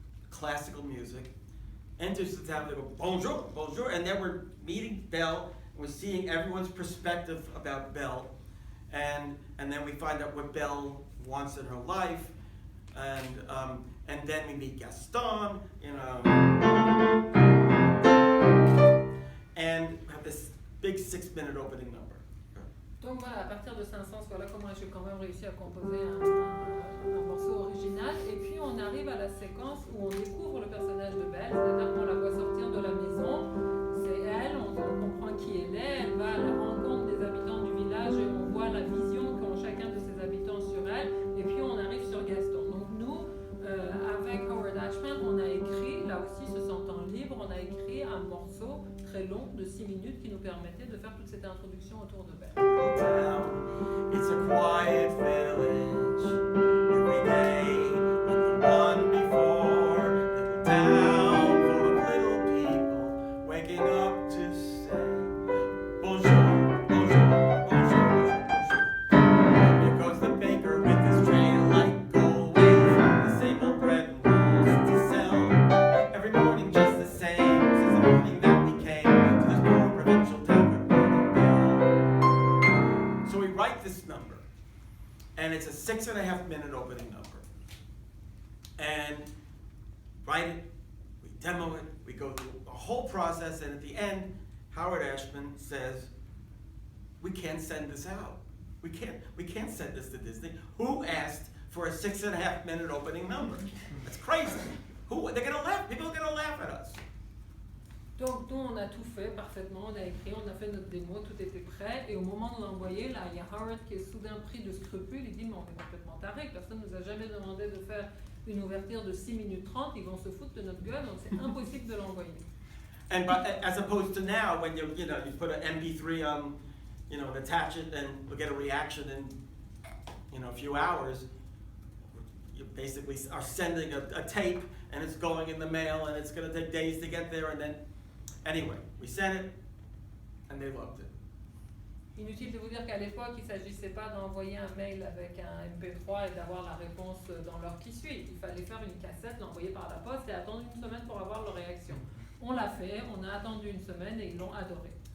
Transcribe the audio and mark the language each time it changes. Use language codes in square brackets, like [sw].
[en] classical music, enters the town, they go, [fr] bonjour, bonjour, [en] and then we're meeting Belle, we're seeing everyone's perspective about Belle, and then we find out what Belle wants in her life, and then we meet Gaston, and we have this big 6-minute opening number. [fr] Donc voilà, à partir de Saint-Saëns, voilà comment j'ai quand même réussi à composer un morceau original. Et puis on arrive à la séquence où on découvre le personnage de Belle, c'est-à-dire qu'on la voit sortir de la maison. C'est elle, on comprend qui elle est, elle va à la rencontre des habitants du village et on voit la vision qu'ont chacun de ses habitants sur elle. Et puis on arrive sur Gaston. Donc nous, avec Howard Ashman, on a écrit, là aussi se sentant libre, on a écrit un morceau très long de 6 minutes qui nous permettait de faire toute cette introduction autour de Belle. [en] It's a quiet village, every day like the one before. Little town full of little people waking up to say [fr] bonjour, bonjour, bonjour, bonjour. [en] Here goes the baker with his tray of light gold ways, the same old bread and rolls to sell. Every morning just the same since the morning that we came to this poor provincial town. So we write this number, and it's a 6.5-minute opening number. And write it, we demo it, we go through the whole process, and at the end, Howard Ashman says, we can't send this out. We can't send this to Disney. Who asked for a 6.5-minute opening number? That's crazy. They're gonna laugh, people are gonna laugh at us. Donc nous, on a tout fait parfaitement, on a écrit, on a fait notre démo, tout était prêt. Et au moment de l'envoyer, là, il y a Howard qui est soudain pris de scrupules. Il dit, mais on est complètement taré, personne ne nous a jamais demandé de faire une ouverture de 6 minutes 30, ils vont se foutre de notre gueule, donc c'est impossible de l'envoyer. And as opposed to now, when you put an MP3 on, and attach it, and you'll get a reaction in, a few hours. You basically are sending a tape, and it's going in the mail, and it's going to take days to get there, and then, anyway, we sent it, and they loved it. [fr] Inutile de vous dire qu'à l'époque, il ne s'agissait pas d'envoyer un mail avec un MP3 et d'avoir la réponse dans l'heure qui suit. Il fallait faire une cassette, l'envoyer par la poste et attendre une semaine pour avoir leur réaction. On l'a fait, on a attendu une semaine et ils l'ont adoré.